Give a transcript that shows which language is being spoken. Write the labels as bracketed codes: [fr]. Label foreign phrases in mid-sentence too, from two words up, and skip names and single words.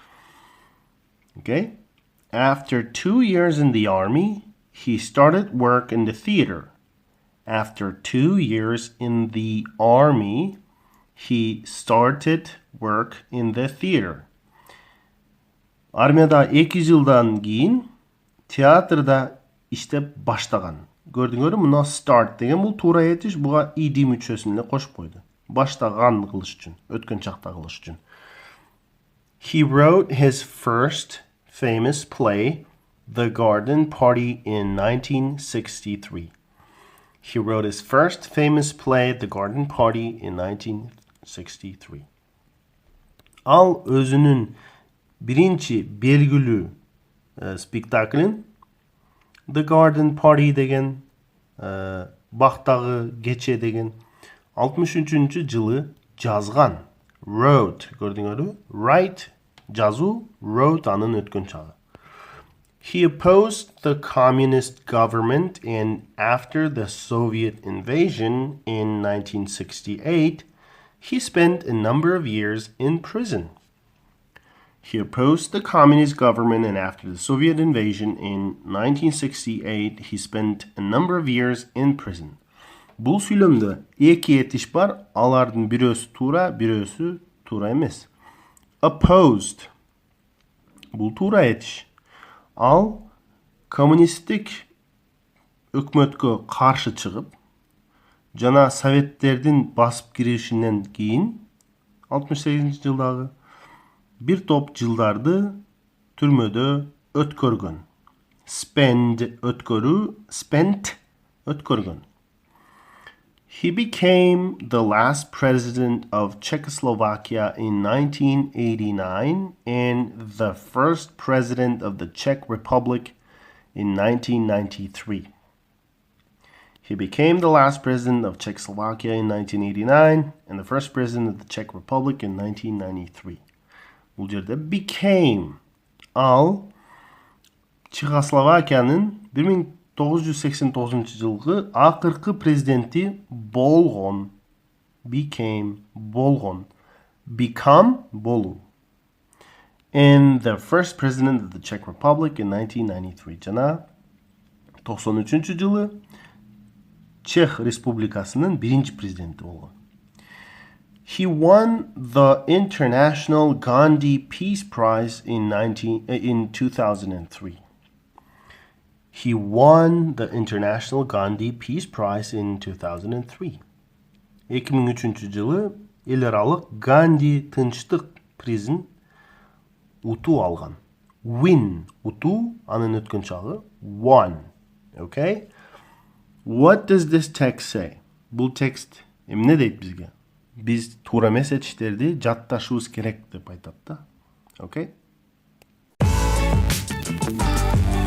[en] Okay? After 2 years in the army, he started work in the theater. After 2 years in the army, he started work in the theater. [ky] Армияда 2 жылдан кийин театрда иштеп баштаган. Көрдүңөрбү, мына start деген бул туура этиш, буга ed мүчөсүн эле кошуп койду. Баштаган кылыш үчүн, өткөн чакта кылыш үчүн. [en] He wrote his first famous play, The Garden Party, in 1963. He wrote his first famous play, The Garden Party, in 1963. [ky] Ал өзүнүн биринчи белгилүү спектаклин The Garden Party деген бактагы кече деген 63 жылы жазган. Wrote, көрдүңөрбү? Write жазуу, wrote анын өткөн чагы. [en] He opposed the communist government, and after the Soviet invasion in 1968, he spent a number of years in prison. He opposed the communist government, and after the Soviet invasion in 1968, he spent a number of years in prison. [ky] Бул сүйлөмдө эки этиш бар, алардын бирөөсү туура, бирөөсү туура эмес. Opposed. Бул туура этиш. Ал коммунисттик өкмөткө каршы чыгып, жана советтердин басып киришинен кийин 68-жылдагы бир топ жылдарды түрмөдө өткөргөн. Spend өткөрүү, spent өткөргөн. [en] He became the last president of Czechoslovakia in 1989 and the first president of the Czech Republic in 1993. He became the last president of Czechoslovakia in 1989 and the first president of the Czech Republic in 1993. [ky] Бул жерде became ал Чехословакиянын 1989 жылғы президенти болгон. Became болгон. Become болу. [en] And the first president of the Czech Republic in 1993. [ky] Жана 93 жылы Чех Республикасынын биринчи президенти болгон. [en] He won the International Gandhi Peace Prize in 2003. He won the International Gandhi Peace Prize in 2003. [ky] 2003 жылы эл аралык Ганди тынчтык призин утуу алган. Win утуу, анын өткөн чагы won. Okay? [en] What does this text say? [ky] Бул текст эмне дейт бизге? Биз туура месседждерди жатташыбыз керек деп айтат да. Окей?